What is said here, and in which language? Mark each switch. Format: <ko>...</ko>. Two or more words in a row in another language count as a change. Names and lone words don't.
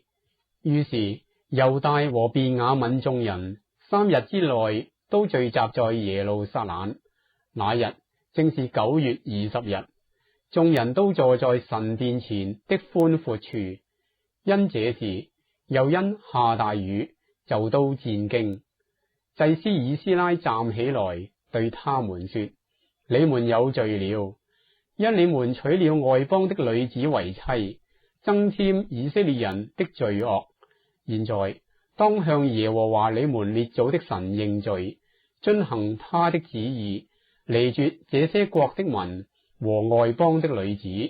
<zh>於是猶大和便雅憫眾人3日之內都聚集在耶路撒冷。那日正是9月20日，眾人都坐在神殿前的寬闊處，因這事又因下大雨，就都戰兢。祭司以斯拉站起來對他們說：你們有罪了，因你們娶了外邦的女子為妻， 增添以色列人的罪惡。現在當向耶和華你們列祖的神認罪，遵行他的旨意，離絕這些國的民和外邦的女子。</zh>